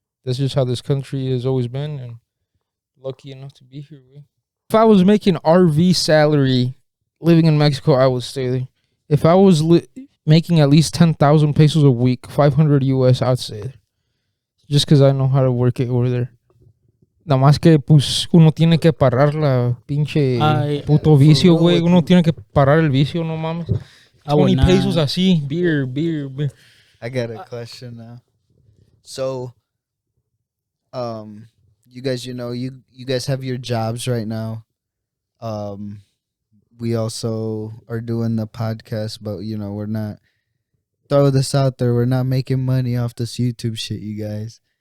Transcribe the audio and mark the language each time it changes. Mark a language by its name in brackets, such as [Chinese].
[English] That's just how this country has always been. And lucky enough to be here. If I was making RV salary living in Mexico, I would stay there. If I was making at least 10,000 pesos a week, 500 US, I'd stay there. Just because I know how to work it over there. [Spanish] Nada más que, pues, uno tiene que parar la pinche puto vicio, güey. Uno tiene que parar el vicio, no mames. 20 pesos así, beer. [English] I got a question now. So, you guys, you guys have your jobs right now. We also are doing the podcast, but we're not, throw this out there, we're not making money off this YouTube shit, you guys.